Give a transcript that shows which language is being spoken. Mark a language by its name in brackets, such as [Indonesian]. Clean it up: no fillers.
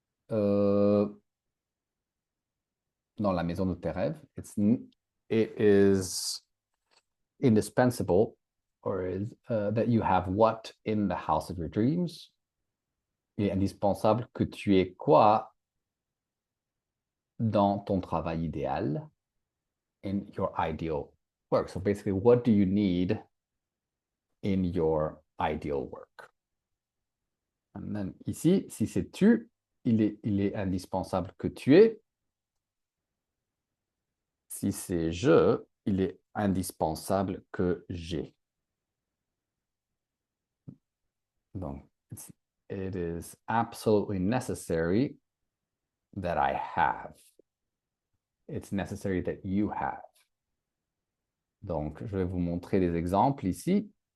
[French] Dans la maison de tes rêves. [English] It is indispensable, or is that you have what in the house of your dreams. [French] Il est indispensable que tu aies quoi dans ton travail idéal, [English] in your ideal work. So basically, what do you need in your ideal work? And then [French] ici, si c'est tu, il est indispensable que tu aies. Si c'est je, il est indispensable que j'ai. Donc, [English] it is absolutely necessary that I have. It's necessary that you have. [French] Donc, je vais vous montrer des exemples ici.